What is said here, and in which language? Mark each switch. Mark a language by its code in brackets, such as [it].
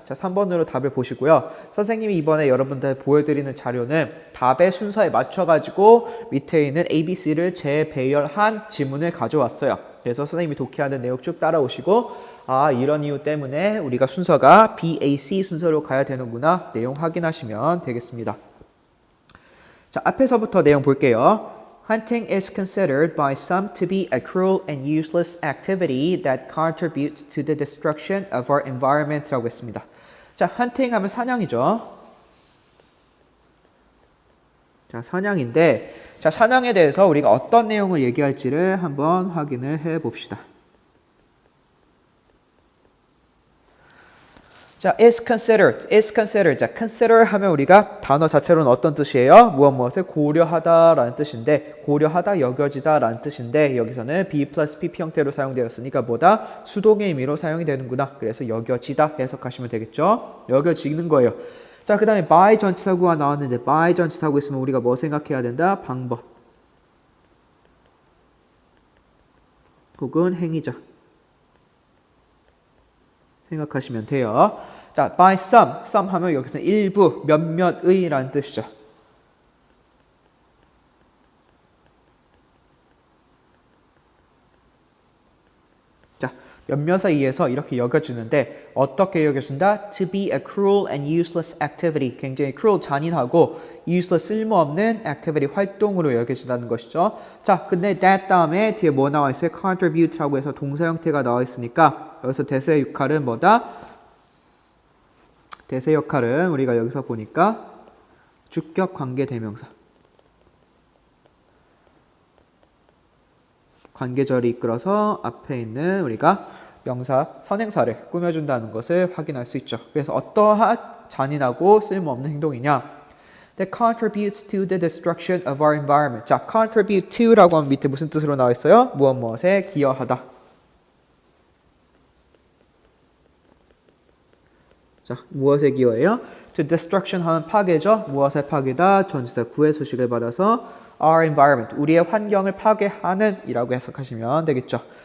[ko] 자, 3번으로 답을 보시고요. 선생님이 이번에 여러분들 보여드리는 자료는 답의 순서에 맞춰가지고 밑에 있는 ABC를 재배열한 지문을 가져왔어요. 그래서 선생님이 독해하는 내용 쭉 따라오시고 이런 이유 때문에 우리가 순서가 BAC 순서로 가야 되는구나. 내용 확인하시면 되겠습니다. 자, 앞에서부터 내용 볼게요. [en] Hunting is considered by some to be a cruel and useless activity that contributes to the destruction of our environment [ko] 라고 했습니다. 자, hunting 하면 사냥이죠. 자, 사냥인데, 자, 사냥에 대해서 우리가 어떤 내용을 얘기할지를 한번 확인을 해 봅시다. 자, is considered. 자, consider 하면 우리가 단어 자체로는 어떤 뜻이에요? 무엇을 고려하다라는 뜻인데, 고려하다, 여겨지다라는 뜻인데, 여기서는 be plus pp 형태로 사용되었으니까 뭐다? 수동의 의미로 사용이 되는구나. 그래서 여겨지다 해석하시면 되겠죠? 여겨지는 거예요. 자, 그 다음에 by 전치사구가 나왔는데, by 전치사구 있으면 우리가 뭐 생각해야 된다? 방법. 혹은 행위자. 생각하시면 돼요. 자, by some 하면 여기서는 일부, 몇몇의 라는 뜻이죠. 자, 몇몇에 의해서 이렇게 여겨지는데 어떻게 여겨진다? [en] To be a cruel and useless activity. [ko] 굉장히 cruel, 잔인하고 useless, 쓸모없는 activity, 활동으로 여겨진다는 것이죠. 자, 근데 that 다음에 뒤에 뭐 나와 있어요? contribute라고 해서 동사 형태가 나와 있으니까 여기서 대세의 역할은 뭐다? 대세 역할은 우리가 여기서 보니까 주격 관계 대명사. 관계절이 이끌어서 앞에 있는 우리가 명사, 선행사를 꾸며준다는 것을 확인할 수 있죠. 그래서 어떠한 잔인하고 쓸모없는 행동이냐? [en] That contributes to the destruction of our environment. [ko] 자, contribute to라고 하면 밑에 무슨 뜻으로 나와 있어요? 무엇에 기여하다. 자, 무엇에 기여해요? To destruction 하면 파괴죠. 무엇의 파괴다? 전치사 구의 수식을 받아서 our environment, 우리의 환경을 파괴하는 이라고 해석하시면 되겠죠.